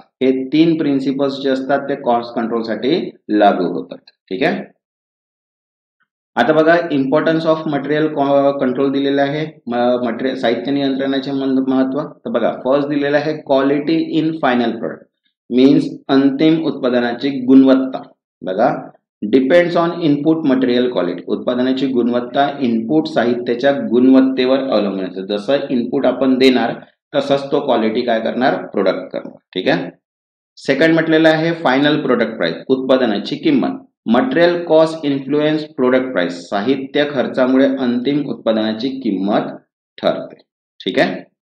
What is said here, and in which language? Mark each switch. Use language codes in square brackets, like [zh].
[mr] हे 3 प्रिन्सिपल्स जे असतात ते कॉस्ट कंट्रोलसाठी लागू होतात. ठीक आहे. आता बघा [en] importance of material control [mr] दिलेलं आहे, मटेरियल साहित्य नियंत्रणाचे महत्व. तर बघा फर्स्ट दिलेलं आहे [en] quality in final product means [mr] अंतिम उत्पादनाची गुणवत्ता. [en] बघा depends on input material quality. [mr] उत्पादनाची गुणवत्ता इनपुट साहित्याच्या गुणवत्तेवर अवलंबून असते. जसं इनपुट आपण देणार तसंच तो क्वालिटी काय करणार, प्रोडक्ट करणार. ठीक आहे. सेकंड म्हटलेलं आहे [en] final product price, [mr] उत्पादनाची किंमत. [en] material cost influence product price, [mr] साहित्य खर्चामुळे अंतिम उत्पादनाची किंमत ठरते. ठीक आहे.